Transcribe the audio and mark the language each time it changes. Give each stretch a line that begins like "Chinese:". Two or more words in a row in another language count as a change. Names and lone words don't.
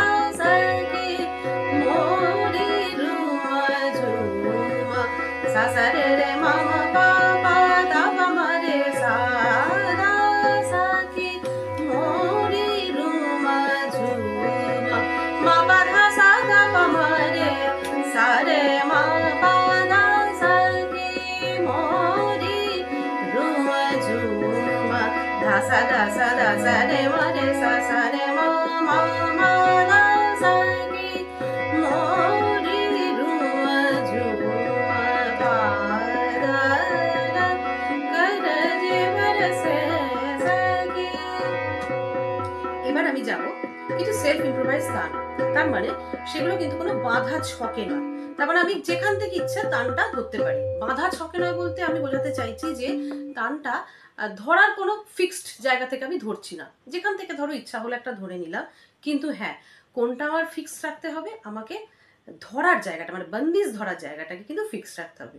Bangla: সখি মোরি রুমা ঝুমা সা সা রে রে মা মা পা পা ধা পা মা রে সা ধা সখি মোরি রুমা ঝুমা মা পা ধা সা ধা পা মা রে sa re ma pa da sa ge mo re ru ma ju ma da sa re ma re sa re ma ma ma da sa ge mo re ru ma ju ma pa da da ga re je ma re se sa ge। এবার আমি যাব কিছু
English: self improvise
Bangla: গান, তার মানে সেগুলো কিন্তু কোনো বাঁধা ছকে নয়। তার মানে আমি যেখান থেকে ইচ্ছা টানটা ধরতে পারি। বাঁধা ছকে নয় বলতে আমি বোঝাতে চাইছি যে টানটা ধরার কোনো ফিক্সড জায়গা থেকে আমি ধরছি না, যেখান থেকে ধরো ইচ্ছা হলো একটা ধরে নিলাম, কিন্তু হ্যাঁ কোনটা আমার ফিক্স রাখতে হবে, আমাকে ধরার জায়গাটা মানে বন্দিশ ধরার জায়গাটাকে কিন্তু ফিক্স রাখতে হবে।